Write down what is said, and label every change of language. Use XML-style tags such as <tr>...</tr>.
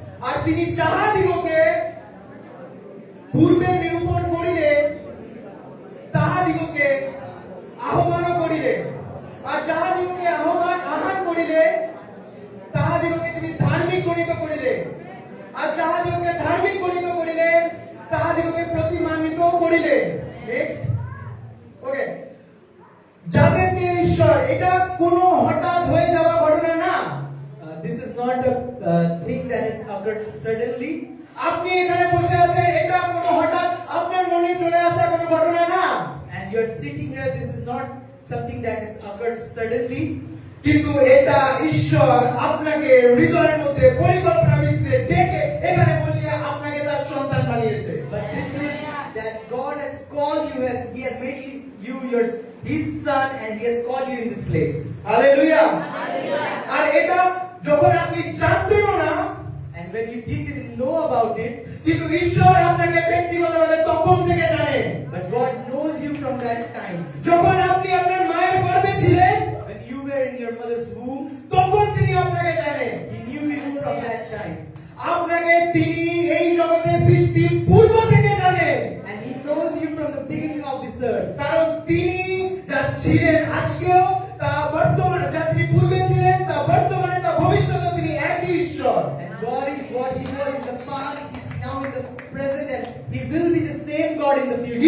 <bn>আর তিনি যাহাদিগকে পূর্বে নিরূপণ করিলেন তাহাদিগকে আহ্বানও করিলেন, আর যাহাদিগকে আহ্বান করিলেন তাহাদিগকে তিনি ধার্মিক গণিত করিলেন, আর যাহাদিগকে ধার্মিক গণিত করিলেন তাহাদিগকে প্রতিমান্বিত করিলেন। নেক্সট। ওকে, যাদেরকে ঈশ্বর, এটা কোনো হঠাৎ হয়ে যাওয়া ঘটনা না।</bn> <en>This is not a thing that has occurred suddenly.</en> <bn>আপনি এখানে বসে আছেন, এটা কোনো হঠাৎ আপনার মনে চলে আসা কোনো ঘটনা না।</bn> <en>And you're sitting here, this is not something that has occurred suddenly.</en> <bn>কিন্তু এটা ঈশ্বর আপনাকে হৃদয়ের মধ্যে পরিকল্পনা ভিত্তিতে ডেকে এখানে বসিয়ে আপনাকে তার সন্তান বানিয়েছে।</bn> <en>But this is that God has called you, as He has made you His son, and He has called you in this place.</en> <bn>Hallelujah. আর এটা যখন আপনি জানতেনও না,</bn> <en>And when you didn't know about it,</en> <bn>কিন্তু ঈশ্বর আপনাকে ব্যক্তিগতভাবে তখন থেকে জানেন।</bn> <en>but God knows you from that time.</en> <bn>যখন আপনি আপনার মায়ের গর্ভে ছিলেন,</bn> <en>When you were in your mother's womb,</en> <bn>তখন তিনি আপনাকে জানেন।</bn> <en>He knew you from that time.</en> <bn>আপনাকে তিনি এই জগতে সৃষ্টির পূর্ব থেকে জানেন।</bn> <en>And He knows you from the beginning of this earth.</en> <bn>কারণ তিনি যা ছিলেন আজকেও, তা বর্তমানে, যা তিনি পূর্বে ছিলেন তা বর্তমানে, তা ভবিষ্যতে তিনি একই ঈশ্বর।</bn> <en>And God is what He was in the past, He is now in the present, and He will be the same God in the future.</en>